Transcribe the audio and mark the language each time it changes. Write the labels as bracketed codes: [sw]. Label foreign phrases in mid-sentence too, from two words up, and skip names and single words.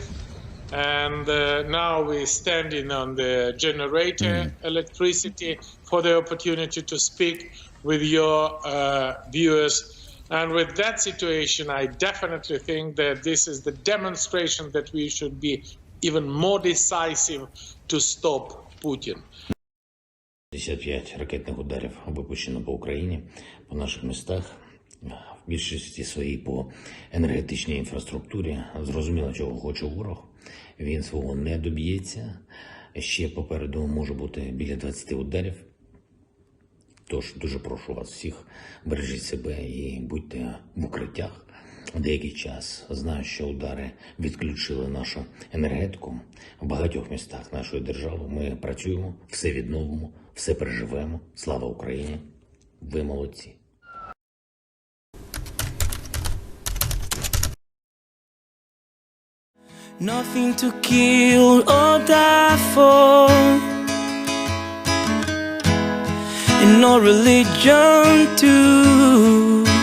[en] And now we're standing on the generator electricity for the opportunity to speak with your viewers. And with that situation, I definitely think that this is the demonstration that we should be even more decisive to stop Putin. [uk] 55 ракетних ударів випущено по Україні, по наших містах, в більшості своїй по енергетичній інфраструктурі. Зрозуміло, чого хоче ворог. Він свого не доб'ється. Ще попереду може бути біля 20 ударів. Тож дуже прошу вас всіх, бережіть себе і будьте в укриттях. Деякий час знаю, що удари відключили нашу енергетику. В багатьох містах нашої держави ми працюємо, все відновимо, все переживемо. Слава Україні! Ви молодці! [en] Nothing to kill or die for, and no religion too.